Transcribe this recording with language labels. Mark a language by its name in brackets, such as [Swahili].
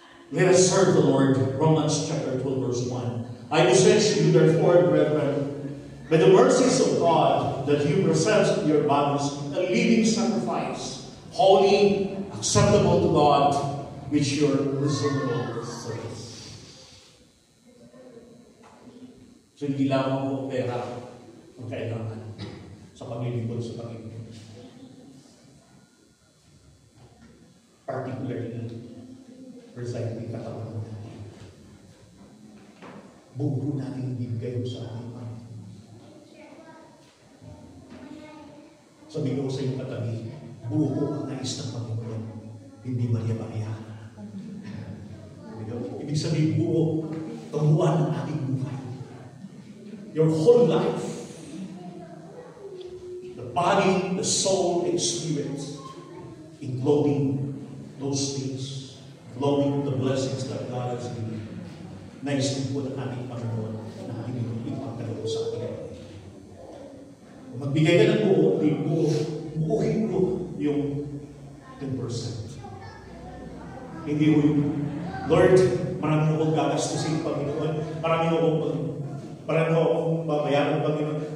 [English] Let us serve the Lord. Romans chapter 12, verse 1. I beseech you, therefore, brethren, by the mercies of God, that you present your bodies a living sacrifice, holy, acceptable to God, which your reasonable service. [Filipino] So hindi lamang po pera ang kailangan sa paglilingkod sa Panginoon. Particularly, precisely katawan natin. Buo natin ibigay sa ating Panginoon. Sabi ko sa iyong katabi, buo ko ang nais ng Panginoon, hindi Maria-Maria. Ibig sabihin, buo, kabuuan ng ating buhay. [English] Your whole life, the body, the soul, and spirit, including those things, including the blessings that God has given. [Filipino] Nais din po ng ating Panginoon na ating ipagkaloob sa atin. Magbigay ka ng buo, buuhin ko yung 10%. Hindi mo yun. Lord, marami akong gagastusin, Panginoon. Marami akong babayaran, Panginoon.